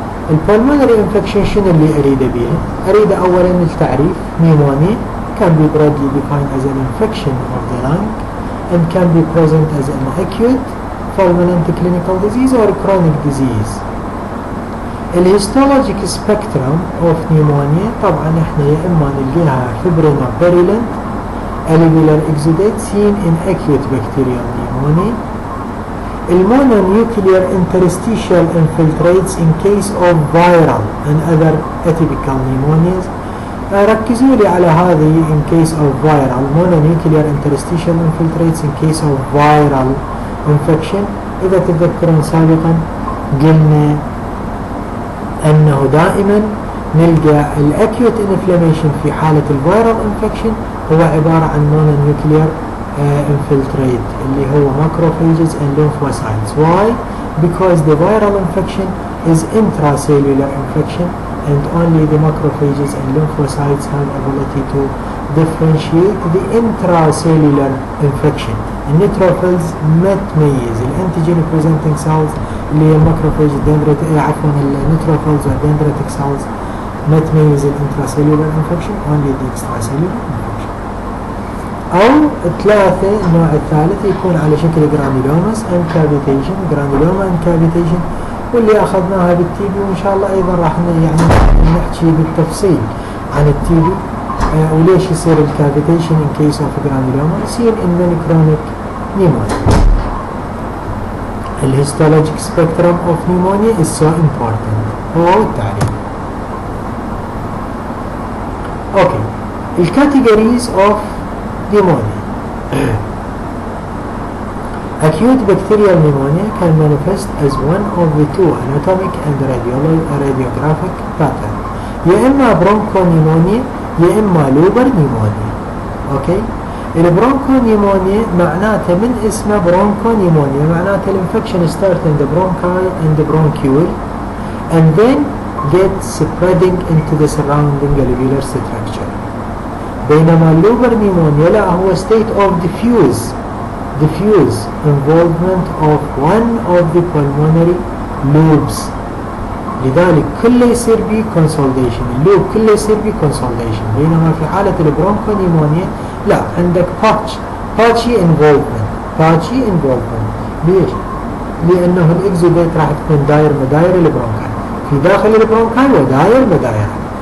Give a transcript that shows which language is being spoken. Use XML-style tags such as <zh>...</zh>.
<ar>البلمونري انفكشن شنو اللي اريده بيها؟ اريد اولا التعريف.</ar> <en>Pneumonia can be broadly defined as an infection of the lung and can be present as an acute fulminant clinical disease or chronic disease. الهيستولوجيك spectrum of pneumonia</en> <ar>طبعا احنا يا اما نلقيها</ar> <en>فبرينا virulent alveolar exudate seen in acute bacterial pneumonia. Mononuclear interstitial infiltrates in case of viral and other atypical pneumonias.</en> <ar>ركزوا لي على هذه</ar> <en>in case of viral mononuclear interstitial infiltrates in case of viral infection.</en> <ar>إذا تذكرون سابقا قلنا أنه دائما نلقى الأكيوت inflammation في حالة الفيرال infection هو عبارة عن mononuclear infiltrate اللي هو macrophages and lymphocytes.</ar> <en>Why? Because the viral infection is intracellular infection and only the macrophages and lymphocytes have ability to differentiate the intracellular infection.</en> <ar>النيتروفيلز ما تميز الانتيجين presenting cells اللي هي الماكروفاج النيتروفيلز والدندريتك cells ما تميز الانتراcellular infection</ar> <en>only the extracellular infection.</en> <ar>أو ثلاثة النوع الثالث يكون على شكل جرانيلوماس and cavitation جرانيلوما and cavitation واللي أخذناها بالتي بي وإن شاء الله أيضا راح يعني نحكي بالتفصيل عن التي بي وليش يصير الكافيتيشن</ar> <en>in case of granuloma</en> <ar>يصير</ar> <en>in many chronic pneumonia. The histologic spectrum of pneumonia is so important.</en> <ar>هو التعريف.</ar> <en>Okay. The categories of pneumonia. Acute bacterial pneumonia can manifest as one of the two anatomic and radiographic patterns.</en> <ar>يا إما bronchopneumonia يا إما لوبر نيمونيا.</ar> <en>Okay.</en> <ar>البرونكونيمونيا معناته من اسمه برونكونيمونيا معناته</ar> <en>الانفكشن start in the bronchi and the bronchiole and then get spreading into the surrounding alveolar structure.</en> <ar>بينما اللوبر نيمونيا لا هو</ar> <en>state of diffuse involvement of one of the pulmonary lobes.</en> <ar>لذلك كله يصير بيه consolidation اللوب كله يصير بيه consolidation. بينما في حالة البرونكونيمونيا لا عندك patchy involvement. ليش؟ لأنه الإكزوديت راح تكون داير مداير البرونكاي في داخل البرونكاي وداير مدايرها.</ar>